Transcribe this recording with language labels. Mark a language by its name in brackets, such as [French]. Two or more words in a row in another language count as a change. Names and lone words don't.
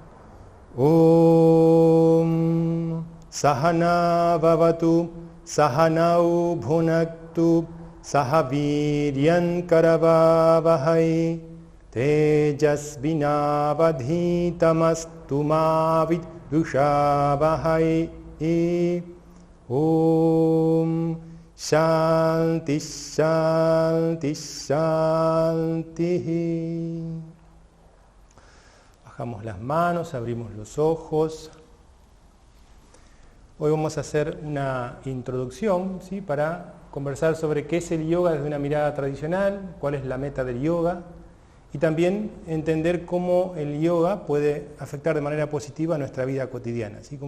[Sanskrit] ॐ सहना भवतु सहनौ भुनक्तु सहवीर्यन् करवावहै तेजस्विनावधीतमस्तु मा विदुषावहै. ॐ शान्ति, शान्ति, शान्ति. [Spanish] Bajamos las manos, abrimos los ojos. Hoy vamos a hacer una introducción, ¿sí?, para conversar sobre qué es el yoga desde una mirada tradicional, cuál es la meta del yoga, y también entender cómo el yoga puede afectar de manera positiva nuestra vida cotidiana, ¿sí?